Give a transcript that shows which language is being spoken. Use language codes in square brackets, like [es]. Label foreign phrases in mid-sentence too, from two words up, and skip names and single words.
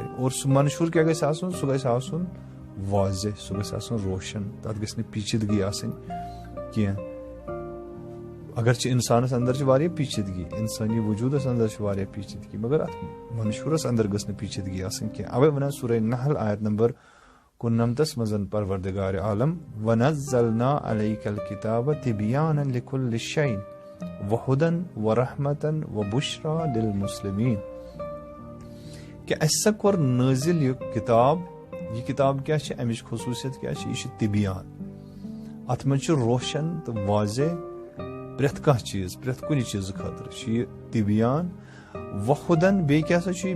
[ks] اور سُہ منشوٗر کیٛاہ گژھِ آسُن؟ سُہ گژھِ آسُن واضح، سُہ گژھِ آسُن روشن، تتھ گژھِ نہٕ پیچیدگی آسٕنۍ کینٛہہ. اگرچہِ انسانس انٛدر چھِ واریاہ پیچیدگی، انسٲنی وجوٗدس انٛدر چھِ واریاہ پیچیدگی، مگر اتھ منشوٗرس انٛدر گٔژھ نہٕ پیچیدگی آسٕنۍ کینٛہہ. اوے ونان سورہ نحل آیت نمبر 99 منٛز پروردگار عالم [ar] وَنَزَّلْنَا عَلَيْكَ الْكِتَابَ تِبْيَانًا لِكُلِّ شَيْءٍ وَهُدًى وَرَحْمَةً وَبُشْرَى لِلْمُسْلِمِينَ. [ks] کہ اَسہِ سا کوٚر نٲزِل یہِ کِتاب. یہِ کِتاب کیٛاہ چھِ؟ اَمِچ خصوٗصیت کیٛاہ چھِ؟ یہِ چھِ تِبیان، اتھ منٛز چھُ روشن تہٕ واضح پرٛٮ۪تھ کانٛہہ چیٖز، پرٛٮ۪تھ کُنہِ چیٖزٕ خٲطرٕ چھُ یہِ تِبیان. وَہُدًى بیٚیہِ کیٛاہ سا چھُ یہِ؟